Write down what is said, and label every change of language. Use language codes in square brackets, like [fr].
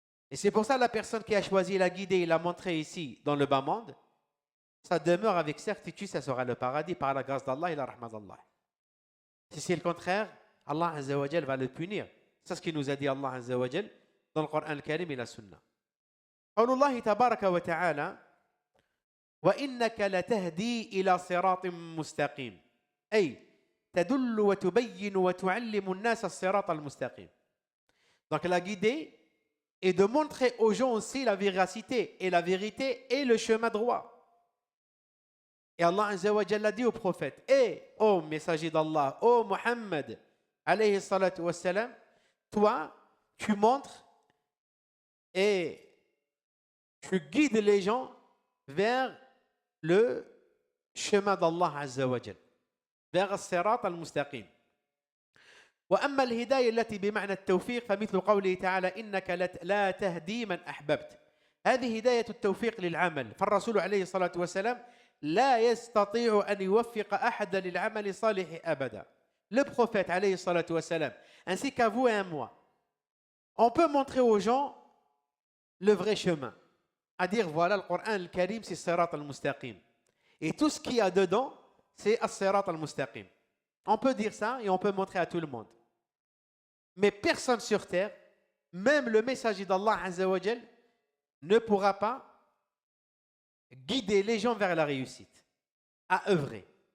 [fr] Et c'est pour ça la personne qui a choisi la guidée et l'a montré ici dans le bas monde, ça demeure avec certitude, ça sera le paradis par la grâce d'Allah et la rahmat d'Allah. Si c'est le contraire, Allah Azza wa Jalla va le punir. C'est ce qu'il nous a dit Allah Azza wa Jalla dans le Coran al-Karim et la Sunna. [ar] قول الله تبارك وتعالى وإنك لتهدي إلى صراط مستقيم أي تدل وتبين وتعلم الناس الصراط المستقيم. [fr] Donc la guidée est de montrer aux gens aussi la véracité et la vérité est le chemin droit. Et Allah Azza wa Jalla dit au prophète, et ô messager d'Allah, ô Muhammad, alayhi salatu wassalam, toi, tu montres et tu guides les gens vers le chemin d'Allah Azza wa Jal, vers [ar] الصراط المستقيم. وأما الهداية التي بمعنى التوفيق فمثل قوله تعالى إنك لا تهدي من أحببت. هذه هداية التوفيق للعمل، فالرسول عليه الصلاة والسلام لا يستطيع أن يوفق أحدا للعمل الصالح أبدا. [fr] Le prophète [ar] عليه الصلاة والسلام, [fr] ainsi qu'à vous et à moi, on peut montrer aux gens le vrai chemin, à dire voilà le Coran al-Karim c'est Sirat al-Mustaqim, et tout ce qu'il y a dedans c'est As-Sirat al-Mustaqim. On peut dire ça et on peut montrer à tout le monde, mais personne sur terre, même le messager d'Allah Azza wa Jal, ne pourra pas guider les gens vers la réussite, à œuvrer.